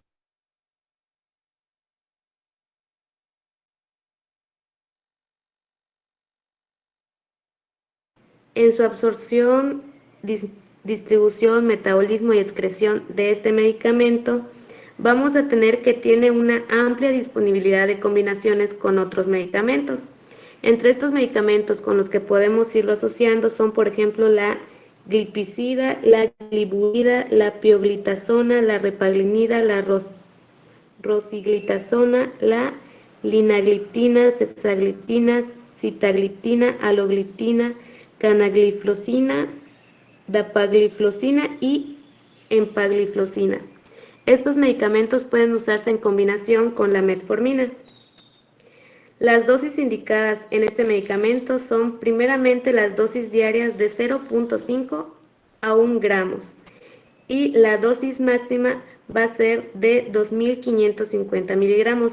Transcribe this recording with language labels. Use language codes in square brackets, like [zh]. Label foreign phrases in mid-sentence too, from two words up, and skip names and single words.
[es] En su absorción, distribución, metabolismo y excreción de este medicamento, vamos a tener que tiene una amplia disponibilidad de combinaciones con otros medicamentos. Entre estos medicamentos con los que podemos irlo asociando son, por ejemplo, la glipizida, la gliburida, la pioglitazona, la repaglinida, la rosiglitazona, la linagliptina, sexagliptina, sitagliptina, alogliptina, canagliflozina, dapagliflozina y empagliflozina. Estos medicamentos pueden usarse en combinación con la metformina. Las dosis indicadas en este medicamento son primeramente las dosis diarias de 0.5 a 1 gramos y la dosis máxima va a ser de 2.550 miligramos.